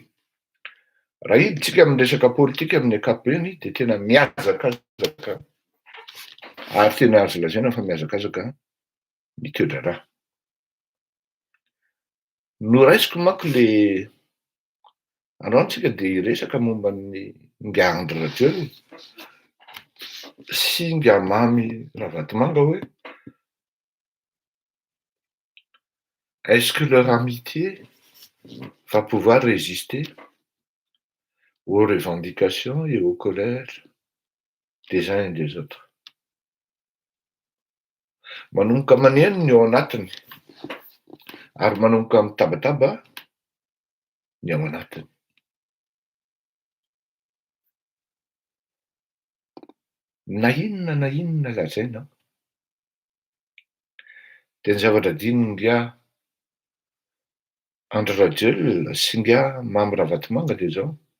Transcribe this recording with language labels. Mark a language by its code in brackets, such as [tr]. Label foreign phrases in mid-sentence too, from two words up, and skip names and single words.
[mg] Raha hiditsika amin'ny resaka politika amin'ny ankapobeny de tena miazakazaka, ary tena azo lazaina fa miazakazaka ny toe-draharaha. Noraisiko manko le androany tsika de hiresaka momba ny Nga Andry Rajoelina sy Nga Mamy Ravatomanga hoe [fr] est-ce que leur amitié va pouvoir résister aux revendications et aux colères des uns et des autres. [mg] Manomboka maneno ny ao anatiny, ary manomboka mitabataba ny ao anatiny. Na inona lazaina de ny zavatra diny Nga Andry Rajoelina sy Nga Mamy Ravatomanga de zao: